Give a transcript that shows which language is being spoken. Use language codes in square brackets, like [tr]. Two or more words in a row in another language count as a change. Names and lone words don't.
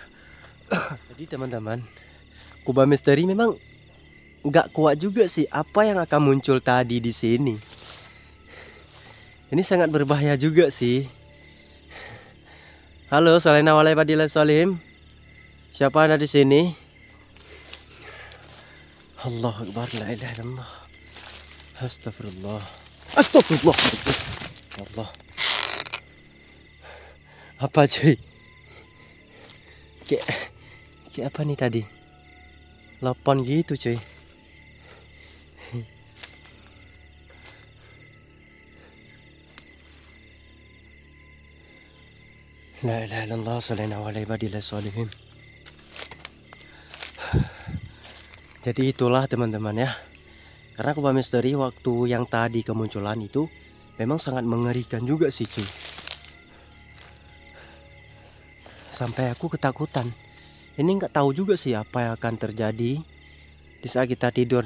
[id] Jadi teman-teman, Kubah Misteri memang nggak kuat juga sih apa yang akan muncul tadi di sini. Ini sangat berbahaya juga sih. [ar] Halo, السلام عليكم ورحمة الله. Siapa ada di sini? الله أكبر لا إله إلا الله. أستغفر الله أستغفر الله. [id] Allah. Apa cuy? Kayak apa nih tadi? Lopon gitu cuy. [ar] لا إله إلا الله صلى الله عليه وسلم. [id] Jadi itulah teman-teman ya. Karena Kubah Misteri waktu yang tadi kemunculan itu memang sangat mengerikan juga sih cuy. Sampai aku ketakutan. Ini nggak tahu juga sih apa yang akan terjadi di saat kita tidur.